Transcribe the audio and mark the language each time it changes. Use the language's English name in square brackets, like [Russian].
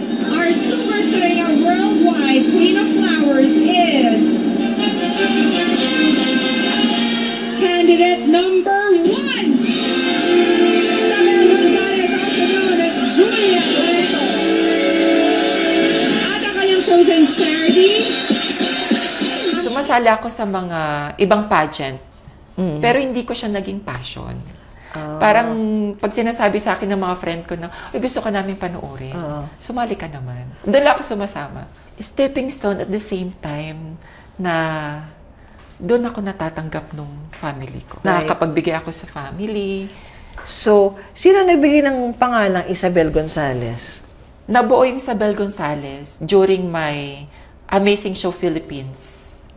[English] Our Super Serena Worldwide Queen of Flowers is candidate number 1, Sabel Gonzalez, also known as Julia Leto. [Filipino] At ang kanyang chosen charity. Sumasali ako sa mga ibang pageant, pero hindi ko siya naging passion. Parang pag sinasabi sa akin ng mga friend ko na, gusto ka namin panoorin, sumali ka naman. Doon lang ako sumasama. [English] Stepping stone at the same time [Filipino] na doon ako natatanggap nung family ko. [English] Right. [Filipino] Nakakapagbigay ako sa family. So, sino nagbigay ng pangalang Isabel Gonzalez? Nabuo yung Isabel Gonzalez [English] during my Amazing Show Philippines.